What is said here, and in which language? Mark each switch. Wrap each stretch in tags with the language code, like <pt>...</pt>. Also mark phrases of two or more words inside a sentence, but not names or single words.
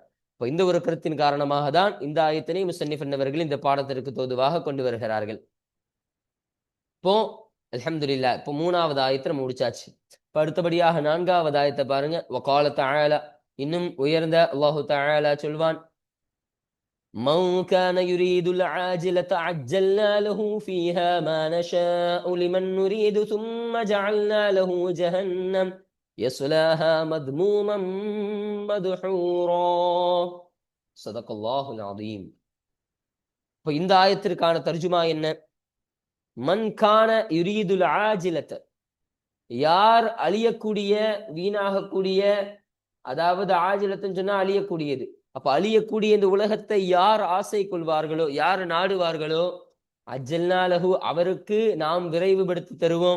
<ta>இப்போ இந்த ஒரு கருத்தின் காரணமாக தான் இந்த ஆயத்தினை முஸன்னிஃப் அவர்கள் இந்த பாடத்திற்கு தோதுவாக கொண்டு வருகிறார்கள். இப்போ அல்ஹம்துலில்லாஹ், இப்போ 3வது ஆயத்தை நம்ம முடிச்சாச்சு. இப்போ அடுத்தபடியாக 4வது ஆயத்தை பாருங்க.</ta> <ar>وقال تعالى,</ar> <ta>இன்னும் உயர்ந்த</ta> <ar>الله تعالى</ar> <ta>சொல்வான்,</ta> <ar>من كان يريد العاجلة عجلنا له فيها ما نشاء لمن نريد ثم جعلنا له جهنم يصلاها مذموما مدحورا صدق الله العظيم.</ar> <ta>இப்போ இந்த ஆயத்திற்கான தர்ஜுமா என்ன?</ta> <ar>من كان يريد العاجلة,</ar> <ta>யார் அழியக்கூடிய வீணாகக்கூடிய, அதாவது ஆஜிலத்துன்னு சொன்னா அழியக்கூடியது. அப்ப அழியக்கூடிய இந்த உலகத்தை யார் ஆசை கொள்வார்களோ, யார் நாடுவார்களோ,</ta> <ar>عجلنا له,</ar> <ta>அவருக்கு நாம் விரைவுபடுத்தி தருவோம்,</ta>